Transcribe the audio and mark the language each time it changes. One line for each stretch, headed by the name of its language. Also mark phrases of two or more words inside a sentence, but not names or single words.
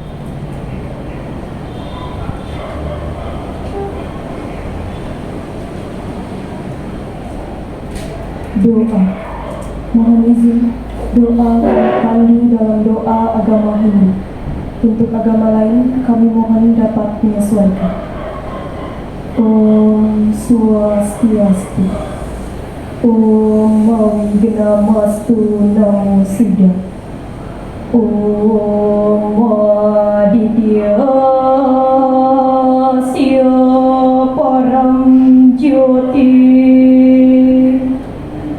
Indonesian: Doa. Mohon izin doa kami dalam doa agama Hindu. Untuk agama lain kami mohon dapat menyesuaikan.
Sanskrit: Om Swastiastu. Om Manggamastu Namo Buddhaya. Om Aditya Sya Param Jyoti.